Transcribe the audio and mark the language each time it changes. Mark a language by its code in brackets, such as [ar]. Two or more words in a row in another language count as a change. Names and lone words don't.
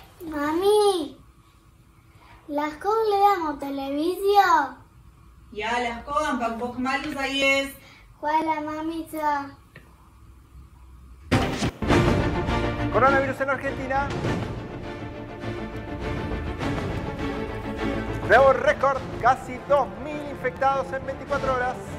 [sl] Mami, lahko gledamo televizijo? Ja, lahko, ampak bo kmalu za jesti. Hvala, mamica. [es] Coronavirus en Argentina. Nuevo récord, casi 2.000 infectados en 24 horas.